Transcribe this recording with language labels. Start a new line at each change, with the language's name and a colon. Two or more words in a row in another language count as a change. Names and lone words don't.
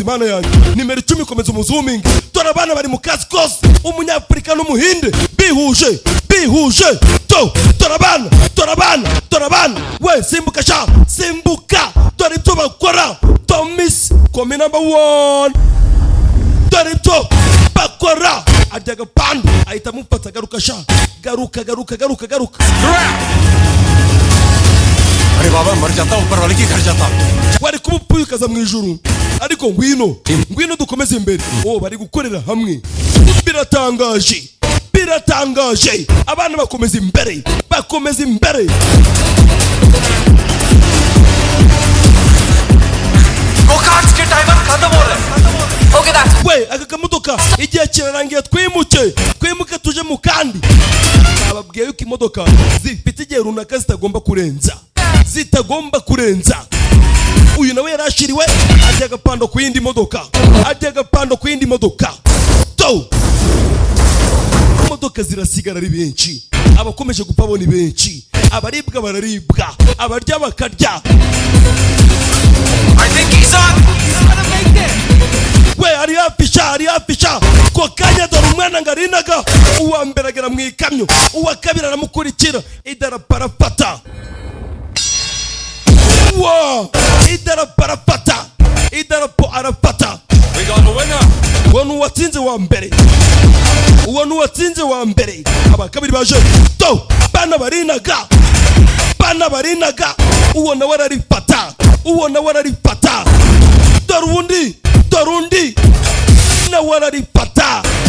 Kinyarwanda: Mana yanjye nimero 10 komeza umuzooming. Dore abana bari mu kazi kose, umunyafurika n'umuhinde bihuje dore abana we simbuka dore ibyo bakora. Tomis komi number 1 dore ibyo bakora ajyaga pando ahita mufata garuka
Hindi: अरे बाबा मर जाता ऊपर वाले की घर जाता.
Kinyarwanda: Wari kumupuyukaza mu ijuru ariko ngwino dukomeze imbere. Bari gukorera hamwe, biratangaje. Abana bakomeza imbere.
Hindi: Go-karts के टाइमर खत्म हो रहे हैं.
English: Okay, that's.
Kinyarwanda: We aka kamodoka igihe kirarangiye twimuke tuje mu kandi. Ababwiye yuko imodoka zifite igihe runaka zitagomba kurenza. Uyu nawe yarashiriwe ajyaga pando ku yindi modoka. Imodoka zirasigara ari benshi, abakomeje gupfa bo ni benshi, abaribwa bararibwa, abarya bakarya.
English: I think he's gonna make it.
Kinyarwanda: We ari afisha ko kanya dore umwana ngarinaga uwa mbere agera mu ikamyo, uwa kabiri aramukurikira idarapo arafata. Idarapo arafata.
English: We got the winner.
Kinyarwanda: Uwo watsinze wa mbere abakabiri baje bana barinaga uwo nawe ararifata. Dore undi nawe ararifata.